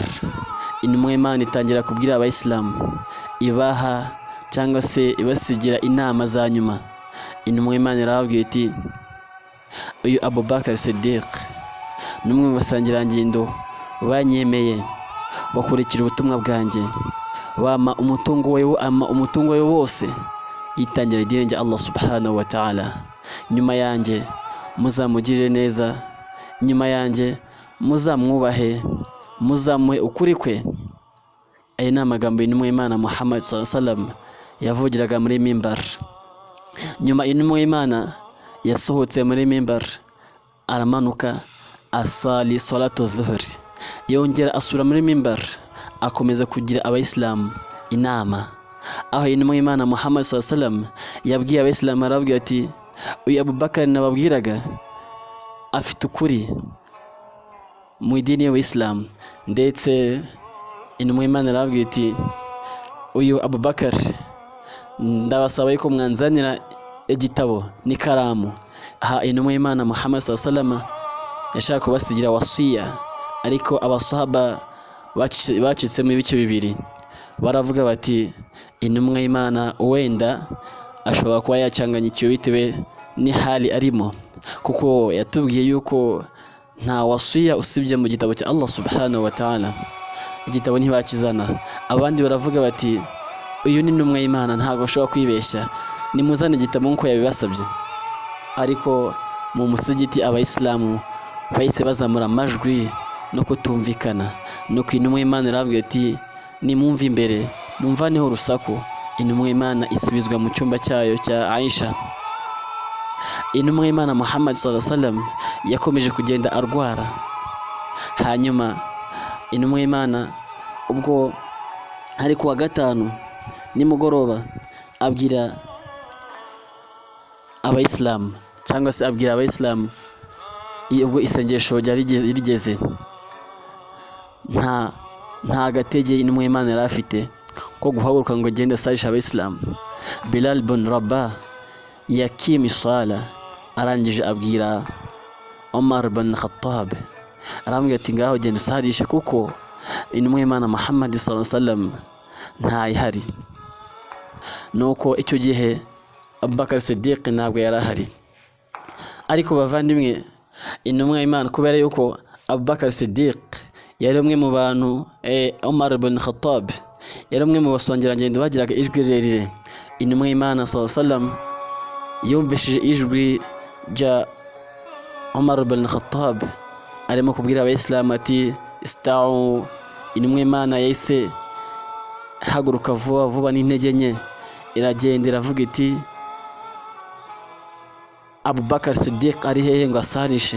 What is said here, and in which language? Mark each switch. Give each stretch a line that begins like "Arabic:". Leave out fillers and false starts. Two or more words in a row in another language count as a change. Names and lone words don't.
Kinyarwanda: Intumwa y'Imana itangira kubwira abayisilamu, ibaha cyangwa se ibasigira inama za nyuma. Intumwa y'Imana irababwira iti, uyu Abu Bakar Siddiq n'umwe mu basangirangendo banyemeye, bakurikira ubutumwa bwanjye, bama umutungo we wose, yitangira idini rya
Arabic: الله سبحانه وتعالى.
Kinyarwanda: Nyuma yanjye muzamugirire neza, nyuma yanjye muzamwubahe, muzamuhe ukuri kwe. Aya ni amagambo y'intumwa y'Imana
Arabic: محمد صلى الله عليه وسلم
Kinyarwanda: yavugiraga muri mimbar. Nyuma intumwa y'Imana yasohotse muri mimbar, aramanuka asali
Arabic: صلاة الظهر,
Kinyarwanda: yongera asura muri mimbar, akomeza kugira abayisilamu inama. Aho intumwa y'Imana
Arabic: محمد صلى الله عليه وسلم
Kinyarwanda: yabwiye abayisilamu, arabwira ati, uyu Abu Bakar nababwiraga afite ukuri mu idini y'Islam. Ndetse intumwa y'Imana arabwira iti, uyu Abu Bakar ndabasaba yuko mwanzanira igitabo n'ikaramu. Aha intumwa y'Imana
Arabic: محمد صلى الله عليه وسلم
Kinyarwanda: yashaka kubasigira wasiya, ariko abasahaba bacitse mu bice bibiri. Baravuga bati, intumwa y'Imana wenda ashobora kuba yacanganyikiwe bitewe ni hali arimo, kuko yatubwiye yuko nta wasiya usibye mu gitabo cya
Arabic: الله سبحانه وتعالى.
Kinyarwanda: Igitabo ntibakizana. Abandi baravuga bati, uyu ni intumwa y'Imana, ntabwo ashobora kwibeshya, nimuzane igitabo nk'uko yabibasabye. Ariko mu musigiti abayisilamu bahise bazamura amajwi no kutumvikana, nuko intumwa y'Imana irabwira ati, nimumve imbere, mumvaneho urusaku. Intumwa y'Imana isubizwa mu cyumba cyayo cya Aisha. Intumwa y'Imana
Arabic: محمد صلى الله عليه وسلم
Kinyarwanda: yakomeje kugenda arwara. Hanyuma intumwa y'Imana ubwo hari kuwa 5 nimugoroba, abwira abayisilamu, cyangwa se abwira abayisilamu ubwo isengesho ryari rigeze, nta gatege intumwa y'Imana yari afite ko guhaguruka ngo agende asarisha abayisilamu. Bilal bin Rabah yakimi sala, arangije abwira Omar bin Khattab, arambwira ati, ngaho genda usarishe, kuko intumwa y'Imana
Arabic: محمد صلى الله عليه وسلم
Kinyarwanda: ntayihari. Nuko icyo gihe Abu Bakar Siddiq ntabwo yari ahari. Ariko bavandimwe, intumwa y'Imana kubera yuko Abu Bakar Siddiq yari umwe mu bantu, Omar bin Khattab yari umwe mu basangirangendo bagiraga ijwi rirerire, intumwa y'Imana
Arabic: صلى الله عليه وسلم
Kinyarwanda: yumvishije ijwi rya Omar bin Khattab arimo kubwira abayisilamu ati, ista'u. Intumwa y'Imana yahise haguruka vuba n'intege nke, iragenda iravuga iti, Abu Bakar Siddiq ari hehe ngo asarishe?